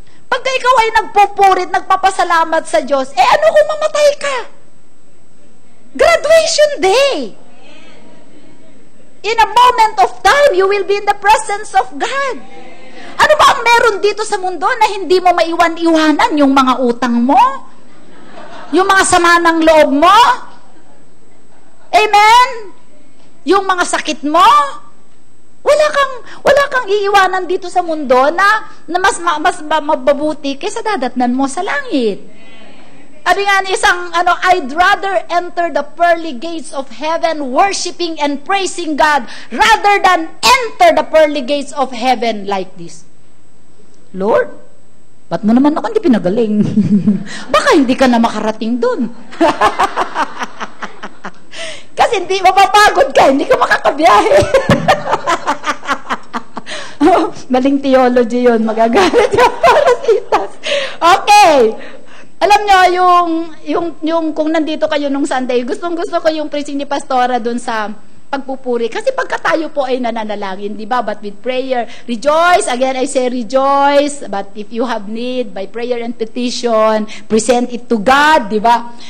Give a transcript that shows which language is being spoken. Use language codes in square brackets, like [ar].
[tl] Pagka ikaw ay nagpupurit, nagpapasalamat sa Diyos, ano kung mamatay ka? [en] Graduation day. In a moment of time, you will be in the presence of God. [tl] Ano ba ang meron dito sa mundo na hindi mo maiwan-iwanan? Yung mga utang mo? Yung mga sama ng loob mo? Amen? Yung mga sakit mo? Wala kang iiwanan dito sa mundo na mas mababuti kaysa dadatnan mo sa langit. Sabi nga ni isang, [en] I'd rather enter the pearly gates of heaven worshiping and praising God rather than enter the pearly gates of heaven like this. [tl] Lord, ba't mo naman ako hindi pinagaling? Baka hindi ka na makarating dun. Kasi hindi mapapagod ka, hindi ka makakabiyahe. Maling theology yun, magagalit yung parasitas. Okay. Alam nyo, yung kung nandito kayo nung Sunday, gustong-gusto ko yung preaching ni Pastora dun sa pagpupuri. Kasi pagka tayo po ay nananalangin, di ba? [en] But with prayer, rejoice. Again, I say rejoice. But if you have need, by prayer and petition, present it to God, [tl] di ba?